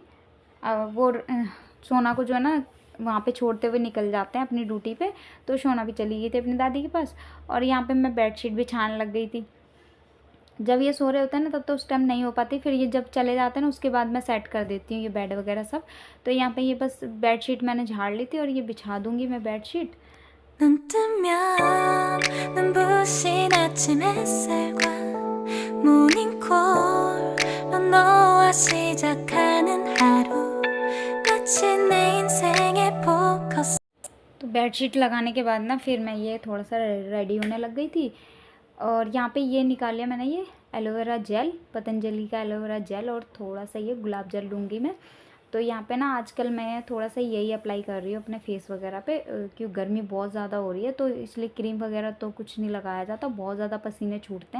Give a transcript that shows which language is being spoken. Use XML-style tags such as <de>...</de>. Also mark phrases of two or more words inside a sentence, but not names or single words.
<hi>वो सोना को जो है ना वहाँ पे छोड़ते हुए निकल जाते हैं अपनी ड्यूटी पे, तो सोना भी चली गई थी अपनी दादी के पास। और यहाँ पे मैं बेडशीट बिछाने लग गई थी। जब ये सो रहे होते हैं ना तब तो उस टाइम नहीं हो पाती, फिर ये जब चले जाते हैं ना उसके बाद मैं सेट कर देती हूँ ये बेड वगैरह सब। तो यहाँ पे ये बस बेडशीट मैंने झाड़ ली थी, और ये बिछा दूँगी मैं बेडशीट।</hi> <ko>눈 뜨면 눈부신 아침 햇살과 모닝콜로 너와 시작하는 하루 마치 내 인생의 포커스।</ko> <hi>तो बेडशीट लगाने के बाद ना फिर मैं ये थोड़ा सा रेडी होने लग गई थी। और यहाँ पे ये निकाल लिया मैंने ये</hi> <en>aloe vera gel,</en> <hi>पतंजलि का</hi> <en>aloe vera gel,</en> <hi>और थोड़ा सा ये गुलाब जल लूँगी मैं। तो यहाँ पे ना आजकल मैं थोड़ा सा यही अप्लाई कर रही हूँ अपने फेस वगैरह पे, क्योंकि गर्मी बहुत ज़्यादा हो रही है, तो इसलिए क्रीम वगैरह तो कुछ नहीं लगाया जाता, बहुत ज़्यादा पसीने छूटते हैं।</hi>